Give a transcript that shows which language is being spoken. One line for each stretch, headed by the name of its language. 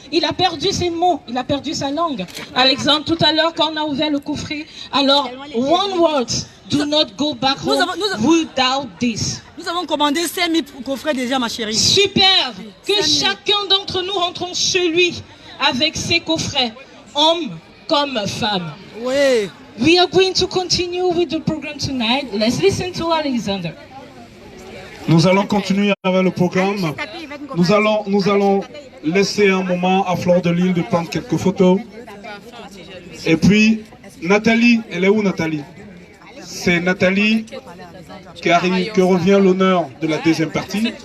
French: Il a perdu ses mots, il a perdu sa langue. À l'exemple, tout à l'heure, quand on a ouvert le coffret, alors,
English: one word, do not go back home without this.
French: Nous avons commandé 5000 coffrets déjà, ma chérie. Super. Que chacun d'entre nous rentrons chez lui avec ses coffrets, hommes comme femmes. Oui.
English: We are going to continue with the program tonight. Let's listen to Alexander.
French: Nous allons continuer avec le programme. Nous allons laisser un moment à Fleur de Lille de prendre quelques photos. Et puis, Nathalie, elle est où Nathalie? C'est Nathalie qui revient l'honneur de la deuxième partie.